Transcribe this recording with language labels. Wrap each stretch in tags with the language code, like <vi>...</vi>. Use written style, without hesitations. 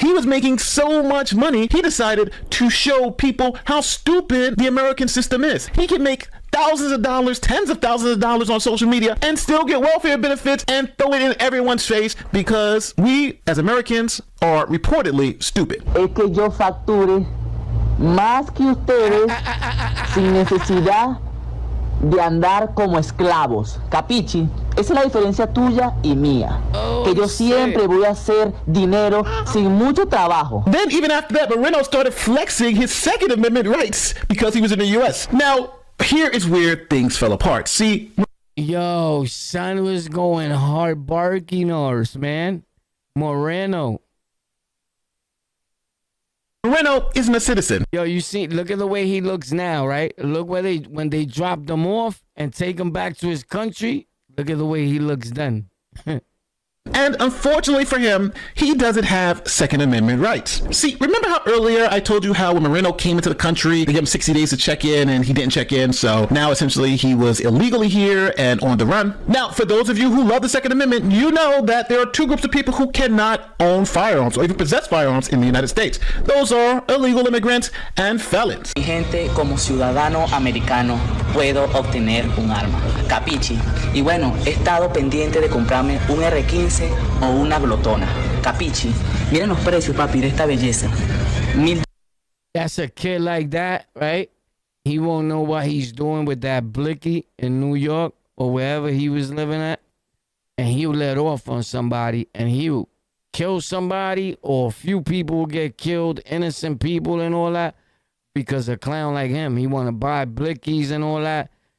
<en>He was making so much money, he decided to show people how stupid the American system is. He can make thousands of dollars, tens of thousands of dollars on social media and still get welfare benefits and throw it in everyone's face because we, as Americans, are reportedly stupid.</en> <es>Es que yo facture más que ustedes sin necesidad de andar como esclavos. ¿Capichi? Esa es la diferencia tuya y mía. Que yo siempre voy a hacer dinero sin mucho trabajo.</es> <en>Then even after that, Moreno started flexing his Second Amendment rights because he was in the U.S. Now, here is where things fell apart. See, yo, son was going hard barking horse, man. Moreno isn't a citizen. Yo, you see, look at the way he looks now, right? Look where when they dropped him off and take him back to his country. Look at the way he looks then. And unfortunately for him, he doesn't have Second Amendment rights. See, remember how earlier I told you how when Moreno came into the country, they gave him 60 days to check in and he didn't check in. So now essentially he was illegally here and on the run. Now, for those of you who love the Second Amendment, you know that there are two groups of people who cannot own firearms or even possess firearms in the United States. Those are illegal immigrants and felons.</en> <es>Mi gente, como ciudadano americano, puedo obtener un arma. Capichi. Y bueno, he estado pendiente de comprarme un R15 o una glotona. Capichi. Miren los precios, papi, de esta belleza.</es> <en>That's a kid like that, right? He won't know what he's doing with that blicky in New York or wherever he was living at. And he'll let off on somebody and he'll kill somebody, or a few people will get killed, innocent people and all that, because a clown like him, he want to buy blickies and all that.</en>